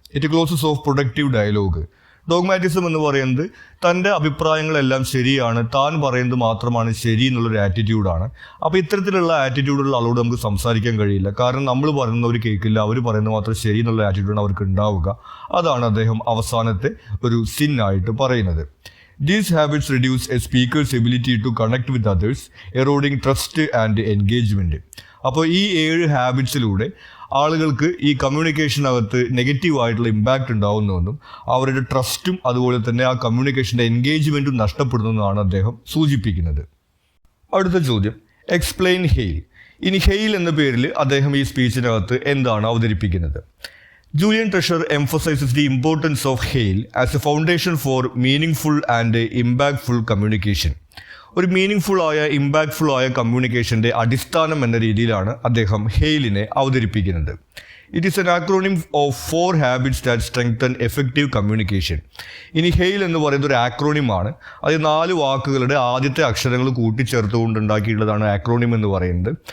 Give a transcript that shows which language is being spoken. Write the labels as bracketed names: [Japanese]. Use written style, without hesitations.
[English] It closes off productive dialogue. [Malayalam] ഡോഗ്മാറ്റിസം എന്ന് പറയുന്നത് തൻ്റെ അഭിപ്രായങ്ങളെല്ലാം ശരിയാണ്, താൻ പറയുന്നത് മാത്രമാണ് ശരി എന്നുള്ളൊരു ആറ്റിറ്റ്യൂഡാണ്. അപ്പോൾ ഇത്തരത്തിലുള്ള ആറ്റിറ്റ്യൂഡുള്ള ആളോട് നമുക്ക് സംസാരിക്കാൻ കഴിയില്ല. കാരണം നമ്മൾ പറയുന്നവർ കേൾക്കില്ല, അവർ പറയുന്നത് മാത്രം ശരി എന്നുള്ള ആറ്റിറ്റ്യൂഡാണ് അവർക്ക് ഉണ്ടാവുക. അതാണ് അദ്ദേഹം അവസാനത്തെ ഒരു സിൻ ആയിട്ട് പറയുന്നത്. [English] These habits reduce a speaker's ability to connect with others, eroding trust and engagement. [Malayalam] അപ്പോൾ ഈ 7 ഹാബിറ്റ്സിലൂടെ ആളുകൾക്ക് ഈ കമ്മ്യൂണിക്കേഷനകത്ത് നെഗറ്റീവായിട്ടുള്ള ഇമ്പാക്റ്റ് ഉണ്ടാവുന്നതെന്നും അവരുടെ ട്രസ്റ്റും അതുപോലെ തന്നെ ആ കമ്മ്യൂണിക്കേഷൻ്റെ എൻഗേജ്മെൻറ്റും നഷ്ടപ്പെടുന്നതെന്നാണ് അദ്ദേഹം സൂചിപ്പിക്കുന്നത്. അടുത്ത ചോദ്യം, [English] Explain HAIL. [Malayalam] ഇനി ഹെയിൽ എന്ന പേരിൽ അദ്ദേഹം ഈ സ്പീച്ചിനകത്ത് എന്താണ് അവതരിപ്പിക്കുന്നത്. [English] Julian Treasure emphasizes the importance of Hale as a foundation for meaningful and impactful communication. [Malayalam] ഒരു മീനിങ് ആയ ഇമ്പാക്ട്ഫുൾ ആയ കമ്മ്യൂണിക്കേഷൻ്റെ അടിസ്ഥാനം എന്ന രീതിയിലാണ് അദ്ദേഹം ഹെയിലിനെ അവതരിപ്പിക്കുന്നത്. [English] It is an acronym of 4 habits that strengthen effective communication. [Malayalam] ഇനി ഹെയിൽ എന്ന് പറയുന്നത് ഒരു ആക്രോണിമാണ്. അത് 4 വാക്കുകളുടെ ആദ്യത്തെ അക്ഷരങ്ങൾ കൂട്ടിച്ചേർത്തുകൊണ്ട് ഉണ്ടാക്കിയിട്ടുള്ളതാണ് ആക്രോണിം എന്ന് പറയുന്നത്.